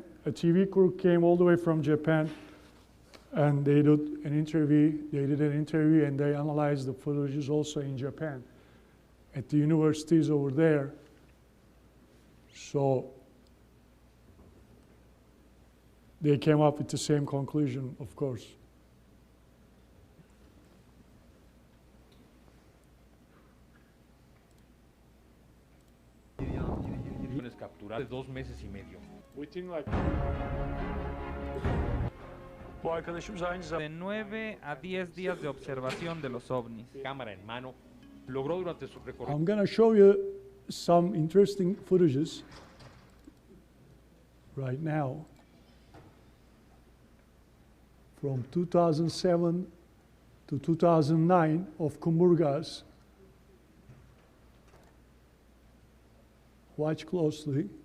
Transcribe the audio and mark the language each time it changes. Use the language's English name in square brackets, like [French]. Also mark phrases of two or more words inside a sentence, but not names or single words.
[English] A TV crew came all the way from Japan, and they did an interview. And they analyzed the footages also in Japan at the universities over there. So they came up with the same conclusion, of course. [Spanish] Capturadas 2 meses y medio. [Turkish] Bu arkadaşımız aynı zamanda [Spanish] De 9 a 10 días de observación de los ovnis. Cámara en mano, logró durante su recorrido. [English] I'm going to show you some interesting footages right now from 2007 to 2009 of Kumburgaz. Watch closely.